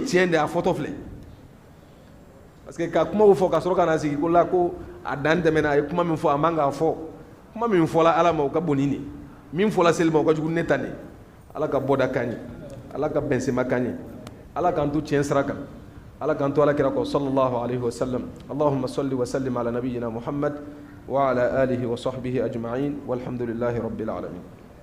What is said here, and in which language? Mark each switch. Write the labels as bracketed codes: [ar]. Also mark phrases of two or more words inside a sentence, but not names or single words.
[bm] tiɲɛ de a fɔtɔ filɛ [fr] parce que [bm] ka kumaw fɔ ka sɔrɔ ka na sigi ko la ko a dan tɛmɛna a ye kuma min fɔ a man k'a fɔ kuma min fɔla ala ma o ka bon ni nin min fɔla seli ma o ka jugu ne ta nin ala ka bɔda kan ɲe ala ka bɛnsema kan ɲe ala k'an to tiɲɛ sira kan ala k'an to ala kira kɔ [ar] صلى الله عليه وسلم اللهم صل وسلم على نبينا محمد وعلى آله وصحبه أجمعين والحمد لله رب العالمين